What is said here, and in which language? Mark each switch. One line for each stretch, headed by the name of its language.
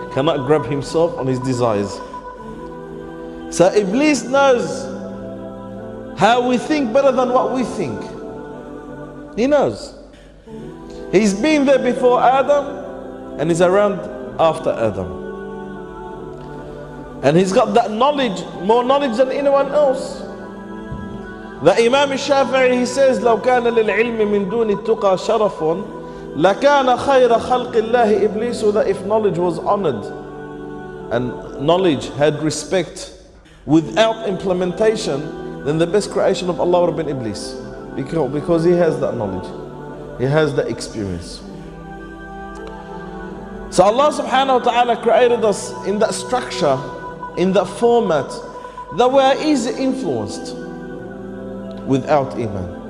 English: Cannot grab himself on his desires. So Iblis knows how we think better than what we think. He knows. He's been there before Adam and he's around after Adam. And he's got that knowledge, more knowledge than anyone else. The Imam al-Shafi'i, he says,
Arabic: لو كان للعلم من دون التقى شرف لكان خير خلق الله إبليس.
English: That if knowledge was honored and knowledge had respect without implementation, then the best creation of Allah would have been Iblis. Because he has that knowledge. He has that experience. So Allah subhanahu wa ta'ala created us in that structure, in that format, that we are easily influenced without Iman.